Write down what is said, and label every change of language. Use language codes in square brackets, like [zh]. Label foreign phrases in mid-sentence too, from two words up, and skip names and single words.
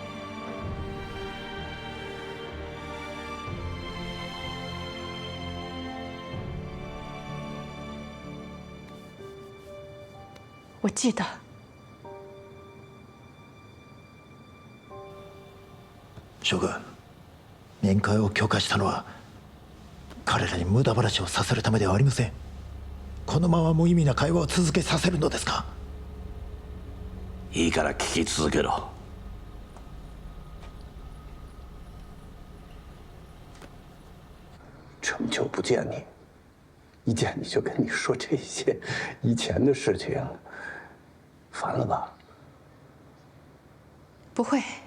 [zh] 我记得。 [ja] 諸君、面会を許可したのは彼らに無駄話をさせるためではありません。このまま無意味な会話を続けさせるのですか？いいから聞き続けろ。 [zh] 这么久不见你，一见你就跟你说这些以前的事情，烦了吧？不会。